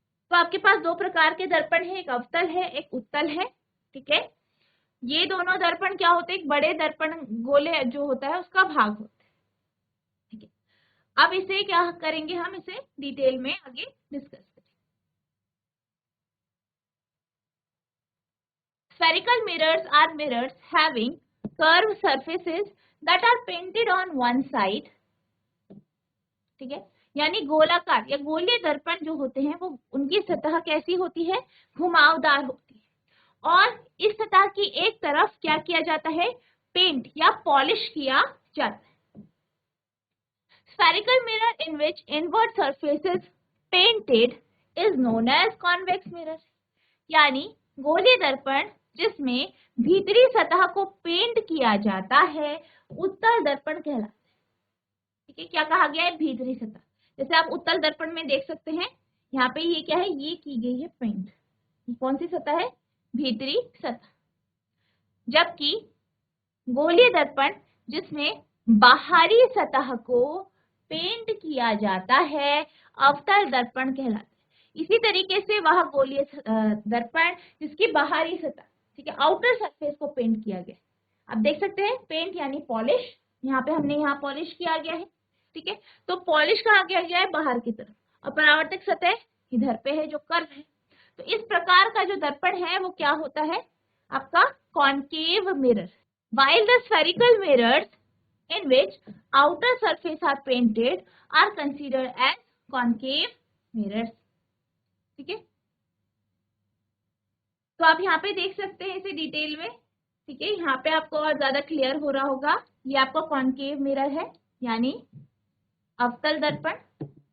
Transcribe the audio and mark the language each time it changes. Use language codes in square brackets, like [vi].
[hi] तो आपके पास दो प्रकार के दर्पण है, एक अवतल है, एक उत्तल है। ठीक है, ये दोनों दर्पण क्या होते हैं, एक बड़े दर्पण गोले जो होता है उसका भाग होता है। ठीक है, अब इसे क्या करेंगे, हम इसे डिटेल में आगे डिस्कस करेंगे। [en] Spherical mirrors are mirrors having curved surfaces that are painted on one side. [hi] ठीक है, यानी गोलाकार या गोलीय दर्पण जो होते हैं वो उनकी सतह कैसी होती है, घुमावदार होती है, और इस सतह की एक तरफ क्या किया जाता है, पेंट या पॉलिश किया जाता है। [en] Spherical mirror in which inward surface is painted is known as convex mirror. [hi] यानी गोलीय दर्पण जिसमें भीतरी सतह को पेंट किया जाता है उत्तल दर्पण कहलाता है। ठीक है, क्या कहा गया है, भीतरी सतह। जैसे आप उत्तल दर्पण में देख सकते हैं, यहाँ पे ये क्या है, ये की गई है पेंट, ये कौन सी सतह है, भीतरी सतह। जबकि गोलीय दर्पण जिसमें बाहरी सतह को पेंट किया जाता है अवतल दर्पण कहलाता है। इसी तरीके से वह गोलीय दर्पण जिसकी बाहरी सतह, ठीक है, आउटर सरफेस को पेंट किया गया, आप देख सकते हैं, पेंट यानी पॉलिश, यहाँ पे हमने यहाँ पॉलिश किया गया है। ठीक है, तो पॉलिश कहाँ किया गया है, बाहर की तरफ, और परावर्तक सतह इधर पे है जो कर्व है। तो इस प्रकार का जो दर्पण है वो क्या होता है, आपका concave mirror. [en] While the spherical mirrors in which outer surface are painted are considered as concave mirrors. [hi] ठीक है, तो आप यहाँ पे देख सकते हैं इसे डिटेल में। ठीक है, यहाँ पे आपको और ज्यादा क्लियर हो रहा होगा, ये आपका कॉन्केव मिरर है यानी अवतल दर्पण।